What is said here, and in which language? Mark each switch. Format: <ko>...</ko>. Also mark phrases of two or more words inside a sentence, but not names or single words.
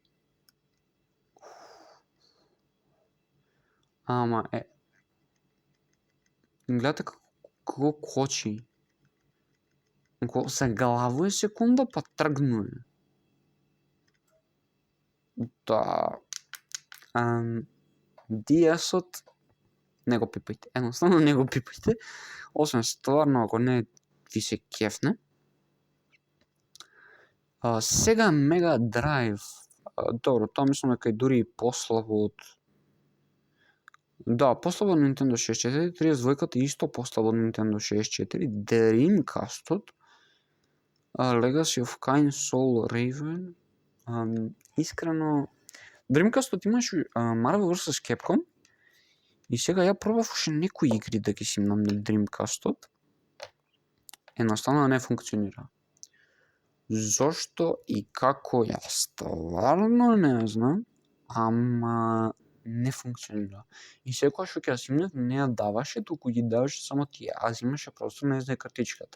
<mk>Ама гледате како кочи. Ако се главува секунда, па тргнуе. Да. DS-от не го пипајте. Едноставно не го пипајте. Освен стварно, ако не ви се кефне. Сега Mega Drive. Добро, тоа мислам дека и дури и послабо од... Да, послабо од Nintendo 64, 32-ката исто послабо од Nintendo 64, Dreamcast-от, Legacy of Kain Soul Raven, искрено, Dreamcast-от имаше Marvel vs. Capcom и сега ја пробав уште некои игри да ги симнам на Dreamcast-от. Едноставно не функционира. Зошто и како ја стварно не знам, ама не функционира. И секоја што ќе ја симнев не ја даваше, туку ги даваше само тие, а имаше простор на SD картичката.</mk>